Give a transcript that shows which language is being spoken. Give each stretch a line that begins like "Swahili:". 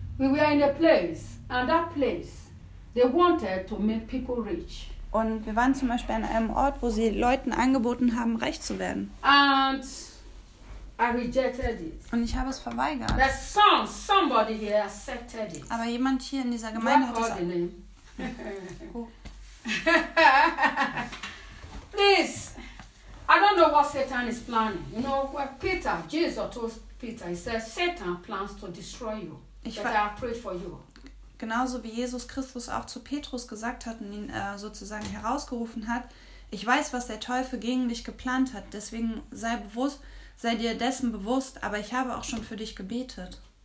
English: We were in a place, and that place, they wanted to make people rich.
German: Und wir waren zum Beispiel an einem Ort, wo sie Leuten angeboten haben, reich zu werden.
English: And I rejected it.
German: Und ich habe es verweigert.
English: There's somebody here accepted it.
German: Aber jemand hier in dieser Gemeinde hat es angenommen. Oh.
English: Please, I don't know what Satan is planning. You know, when Peter, Jesus told Peter, he said, Satan plans to destroy you. But I have prayed for you.
German: Genauso wie Jesus Christus auch zu Petrus gesagt hat und ihn sozusagen herausgerufen hat, ich weiß, was der Teufel gegen dich geplant hat, deswegen sei dir dessen bewusst, aber ich habe auch schon für dich gebetet.